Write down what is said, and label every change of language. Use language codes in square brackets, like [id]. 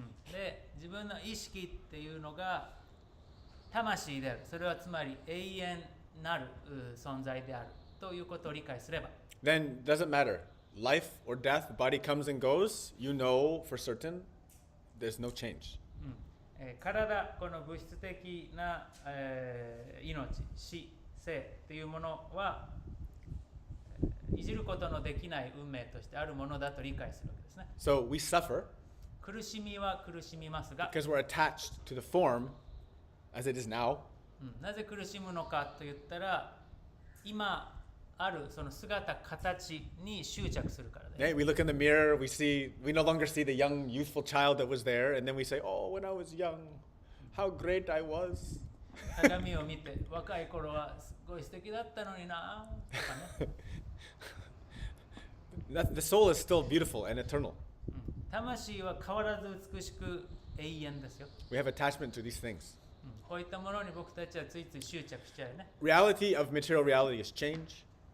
[ja] で、自分の意識っていうのが魂である。それはつまり永遠なる存在であるということを理解すれば。 [en] Then doesn't matter. Life or death, body comes and goes, you know for certain there's no change. [ja] 体、この物質的な、命、死、生というものは、いじることのできない運命としてあるものだと理解するわけですね。 [en] So we suffer [ja] 苦しみは苦しみますが、 [en] because we're attached to the form as it is now. [ja] なぜ苦しむのかと言ったら、今あるその姿形に執着するからだ Yeah, よ。 [en] we look in the mirror, we no longer see the young, youthful child that was there, and then we say, oh, when I was young, how great I was. [ja] 鏡を見て若い頃はすごい素敵だったのになとかね。 [en] The soul is still beautiful and eternal. [ja] 魂は変わらず美しく永遠ですよ。 [en] We have attachment to these things. [ja] こういったものに僕たちはついつい執着しちゃうよね。 [en] Reality of material reality is change.